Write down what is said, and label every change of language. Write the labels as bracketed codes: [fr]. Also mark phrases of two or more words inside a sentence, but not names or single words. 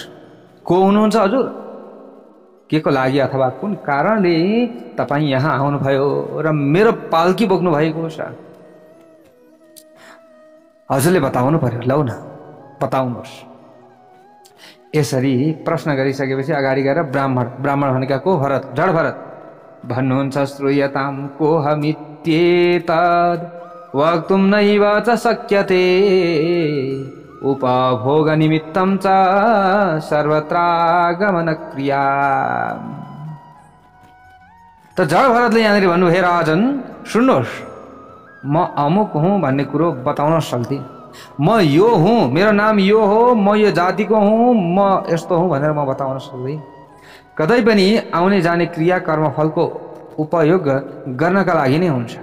[ne] को हुनुहुन्छ हजुर, के को लागि अथवा कुन कारणले तपाईँ यहाँ आउनुभयो र मेरो पाल्की बोक्नु भएको छ, हजुरले बताउनु पर्यो। लौ न बताउनुहोस्। यसरी प्रश्न गरिसकेपछि अगाडि गएर ब्राह्मण भनेका को? भरत, जड भरत भन्नुहुन्छ [sa] श्रूयतां कोहमित्येतद् वक्तुं नैव च शक्यते उपभोग निमित्तं च सर्वत्रागमन क्रिया। [ne] त जड भरतले यहाँनिर भन्नु, हे राजन सुन्नुहोस्, म अमुक हुँ भन्ने कुरो बताउन सक्दिनँ। म यो हुँ, मेरो नाम यो हो, म यो जातिको हुँ, म यस्तो हुँ भनेर म बताउन सक्दिनँ। कतै पनि आउने जाने क्रिया कर्मफलको उपयोग गर्नका लागि नै हुन्छ।